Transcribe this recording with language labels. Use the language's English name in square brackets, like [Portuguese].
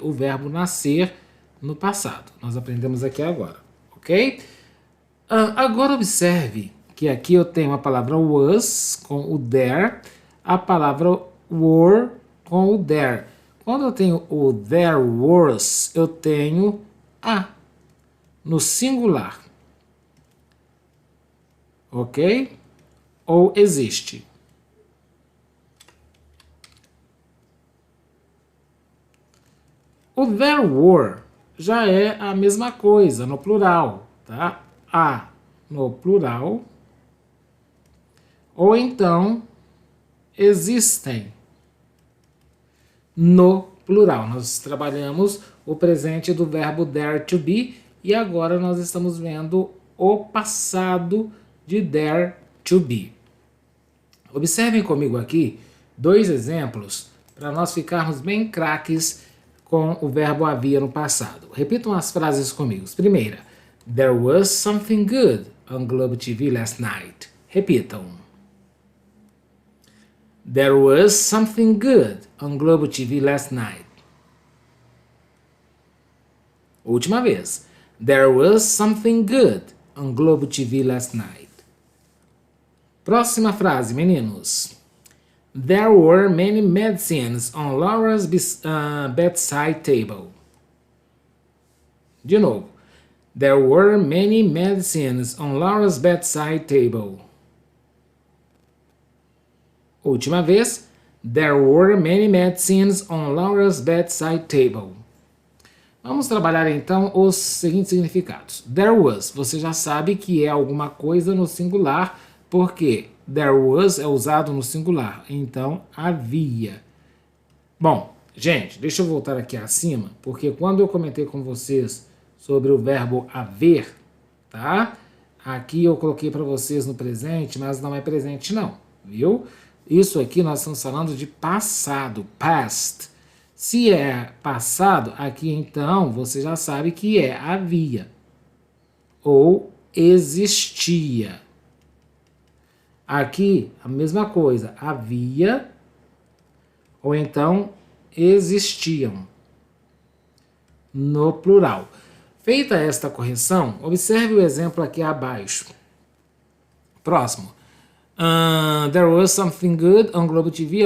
[Portuguese] O verbo nascer no passado. Nós aprendemos aqui agora, ok? Agora observe que aqui eu tenho a palavra was com o there, a palavra were com o there. Quando eu tenho o there was, eu tenho a no singular, ok? Ou existe. O there were já é a mesma coisa no plural, tá? A no plural, ou então existem no plural. Nós trabalhamos o presente do verbo there to be e agora nós estamos vendo o passado de there to be. Observem comigo aqui 2 exemplos para nós ficarmos bem craques com o verbo havia no passado. Repitam as frases comigo. Primeira, [English] there was something good on Globo TV last night. [Portuguese] Repitam. [English] There was something good on Globo TV last night. [Portuguese] Última vez. [English] There was something good on Globo TV last night. [Portuguese] Próxima frase, meninos. [English] There were many medicines on Laura's bedside table. [Portuguese] De novo. [English] There were many medicines on Laura's bedside table. [Portuguese] Última vez. [English] There were many medicines on Laura's bedside table. [Portuguese] Vamos trabalhar então os seguintes significados. There was, você já sabe que é alguma coisa no singular, porque there was é usado no singular, então havia. Bom, gente, deixa eu voltar aqui acima, porque quando eu comentei com vocês sobre o verbo haver, tá? Aqui eu coloquei para vocês no presente, mas não é presente não, viu? Isso aqui nós estamos falando de passado, past, Se é passado, aqui então você já sabe que é havia ou existia. Aqui a mesma coisa, havia ou então existiam no plural. Feita esta correção, observe o exemplo aqui abaixo. Próximo. [English] There was something good on Globo TV.